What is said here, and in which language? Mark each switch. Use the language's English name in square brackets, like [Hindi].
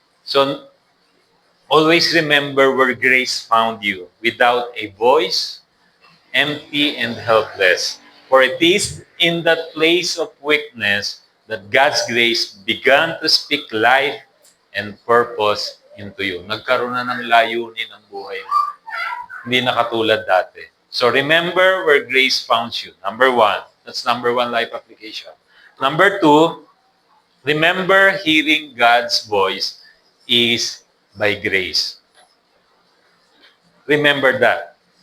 [English] So, always remember where grace found you, without a voice, empty and helpless. For it is in that place of weakness that God's grace began to speak life and purpose into you. [Filipino] Nagkaroon na ng layunin ang buhay mo. Hindi na katulad dati. [English] So remember where grace found you. Number 1. That's number 1 life application. Number 2, remember hearing God's voice is by grace. Remember that.